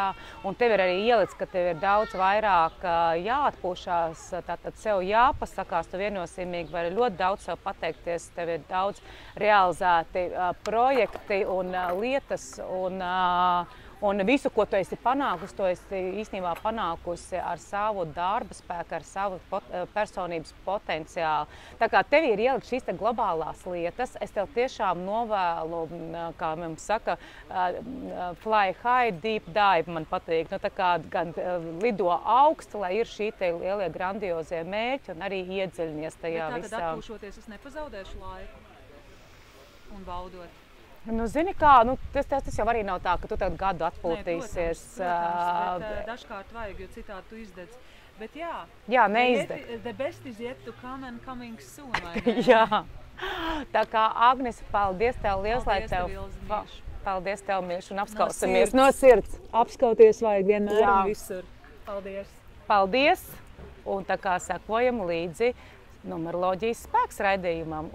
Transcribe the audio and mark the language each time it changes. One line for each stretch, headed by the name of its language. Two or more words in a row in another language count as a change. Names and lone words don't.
Latvian: Un tev ir arī ielicis, ka tev ir daudz vairāk jāatpūšās, tātad sev jāpasakās, tu viennozīmīgi vari ļoti daudz sev pateikties, tev ir daudz realizēti projekti un lietas un visu, ko tu esi panākusi, to esi īstenībā panākusi ar savu darba spēku, ar savu personības potenciālu. Tā kā tev ir ielikt šīs te globālās lietas, es tev tiešām novēlu, kā mums saka,
English: fly high, deep dive,
Latvian: man patīk. Tā kā gan lido augstu, lai ir šī te lielie grandiozie mērķi un arī iedziļinies tajā visā. Bet tātad atpūšoties, es nepazaudēšu laiku un baudot. Zini kā, tas jau arī nav tā, ka tu tagad gadu atpūtīsies. Protams, bet dažkārt vajag, jo citādi tu izdedz. Bet jā, neizdeg.
English: The best is yet to come and coming soon,
Latvian: vai ne? Jā. Tā kā, Agnes, paldies tev liels, lai Paldies tev... tev, Ilze, mīļš. Paldies tev, mīļš, un apskausimies no sirds. Apskauties vajag vienmēr Jā. un visur. Paldies. Paldies! Un tā kā sekojam līdzi numeroloģijas spēks raidījumam.